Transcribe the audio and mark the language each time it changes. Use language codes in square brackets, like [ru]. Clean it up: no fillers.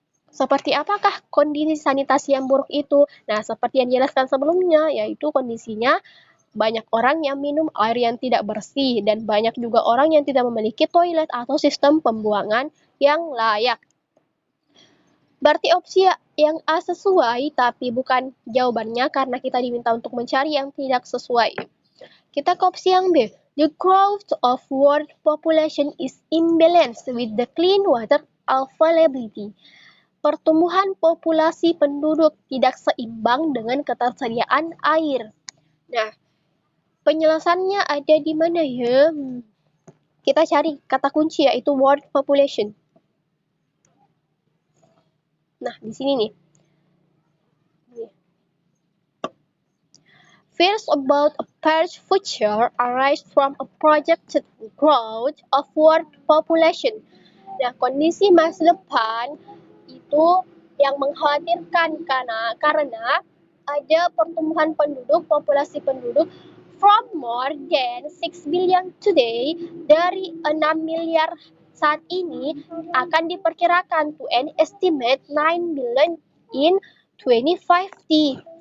[id] Seperti apakah kondisi sanitasi yang buruk itu? Nah, seperti yang dijelaskan sebelumnya, yaitu kondisinya banyak orang yang minum air yang tidak bersih dan banyak juga orang yang tidak memiliki toilet atau sistem pembuangan yang layak. Berarti opsi yang A sesuai, tapi bukan jawabannya karena kita diminta untuk mencari yang tidak sesuai. Kita ke opsi yang B. [en] The growth of world population is imbalanced with the clean water availability. [id] Pertumbuhan populasi penduduk tidak seimbang dengan ketersediaan air. Nah, penjelasannya ada di mana ya? Kita cari kata kunci yaitu world population. Nah, di sini nih. [en] Fears about a Paris future arise from a projected growth of world population. [id] Nah, kondisi masa depan itu yang mengkhawatirkan karena ada pertumbuhan penduduk, populasi penduduk [en] from more than 6 billion today, [id] dari 6 miliar saat ini akan diperkirakan [en] to an estimate 9 billion in 2050.